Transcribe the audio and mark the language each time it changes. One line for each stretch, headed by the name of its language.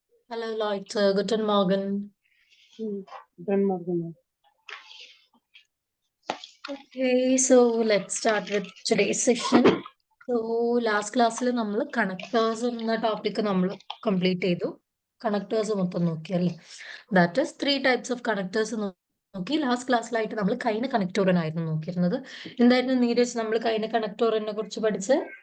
German: Hallo Leute, guten Morgen. Guten Morgen.
English: Okay, so let's start with today's session. So last
Malayalam: ക്ലാസ്സിൽ നമ്മൾ connectors എന്ന topic നമ്മൾ complete ചെയ്തു. Connectors മൊത്തം നോക്കിയല്ലേ.
English: that is 3 types of connectors
Malayalam: നോക്കി. Last ക്ലാസ്സിലായിട്ട് നമ്മൾ കൈന കണക്ടോറിനായിരുന്നു നോക്കിയിരുന്നത്. എന്തായിരുന്നു നീരജ് നമ്മൾ കൈന കണക്ടോറിനെ കുറിച്ച് പഠിച്ച്?